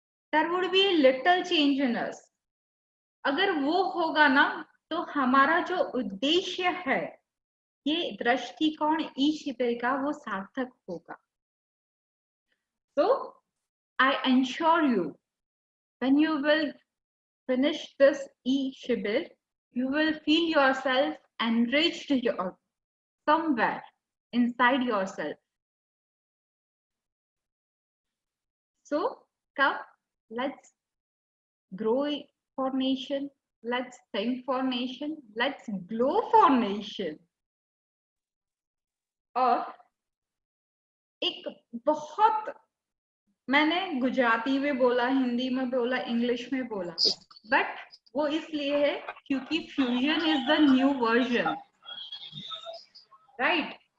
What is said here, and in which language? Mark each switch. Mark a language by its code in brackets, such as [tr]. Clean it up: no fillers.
[en] There would be a little change in us. [hi] अगर वो होगा ना तो हमारा जो उद्देश्य है ये दृष्टिकोण ई शिविर का वो सार्थक होगा. [en] So I ensure you when you will finish this e shibir you will feel yourself enriched somewhere inside yourself. So come, let's grow for nation, let's think for nation, let's glow for nation. [hi] और एक बहुत, मैंने गुजराती में बोला, हिंदी में बोला, English में बोला, बट वो इसलिए है क्योंकि [en] Fusion is the new version, right?